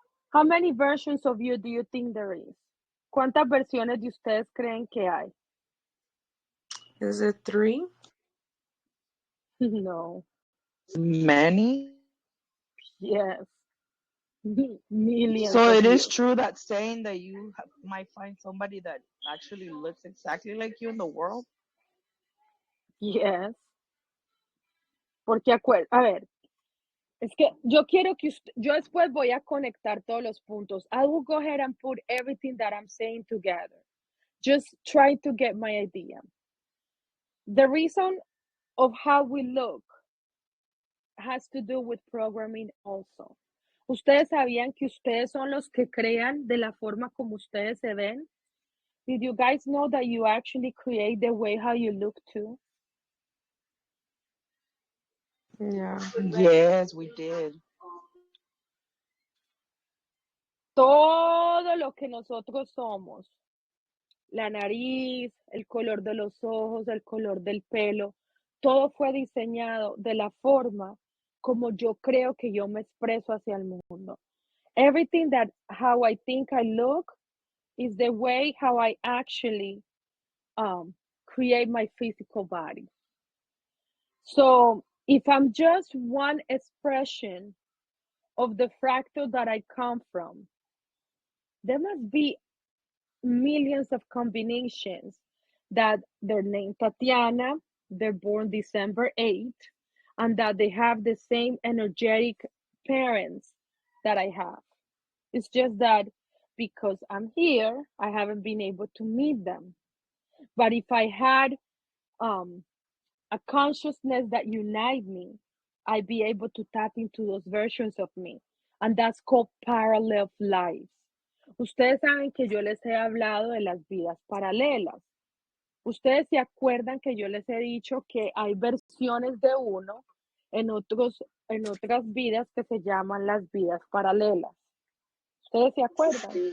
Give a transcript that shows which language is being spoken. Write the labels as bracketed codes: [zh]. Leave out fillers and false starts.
[en] How many versions of you do you think there is? [es] ¿Cuántas versiones de ustedes creen que hay? [en] Is it 3? No. Many? Yes. Millions So of it is you. true that saying that you might find somebody that actually looks exactly like you in the world? Yes. [es] Porque a ver, es que yo quiero que yo después voy a conectar todos los puntos. [en] I will go ahead and put everything that I'm saying together. Just try to get my idea. The reason of how we look has to do with programming also. [es] ¿Ustedes sabían que ustedes son los que crean de la forma como ustedes se ven? [en] Did you guys know that you actually create the way how you look too? Yeah. Yes, we did. [es] Todo lo que nosotros somos, la nariz, el color de los ojos, el color del pelo, todo fue diseñado de la forma como yo creo que yo me expreso hacia el mundo. [en] Everything that how I think I look is the way how I actually create my physical body. So if I'm just one expression of the fractal that I come from, there must be millions of combinations that they're named Tatiana, they're born December 8th, and that they have the same energetic parents that I have. It's just that because I'm here, I haven't been able to meet them. But if I had um, a consciousness that unite me, I'd be able to tap into those versions of me. And that's called parallel lives. [es] Ustedes saben que yo les he hablado de las vidas paralelas. Ustedes se acuerdan que yo les he dicho que hay versiones de uno en otras vidas que se llaman las vidas paralelas. ¿Ustedes se acuerdan?